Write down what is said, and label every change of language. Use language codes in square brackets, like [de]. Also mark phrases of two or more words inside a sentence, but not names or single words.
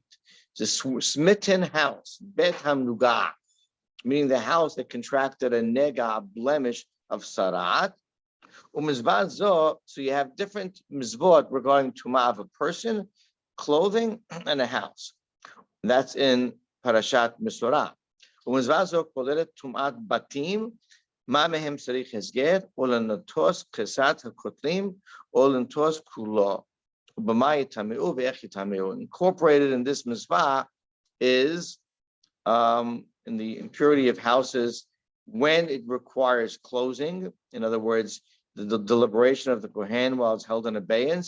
[en] It's a smitten house, [he] בית המנוגע, [en] meaning the house that contracted a nega, blemish of sarat. So you have different mizvot regarding tumah of a person, clothing, and a house. That's in [he] פרשת מצורע. טומאת בתים, מה מהם צריך הסגר, or לנתוץ חסת הכותלים, or לנתוץ כולו. [en] Incorporated in this mizvah is in the impurity of houses when it requires closing. In other words, the deliberation of the kohen while it's held in abeyance.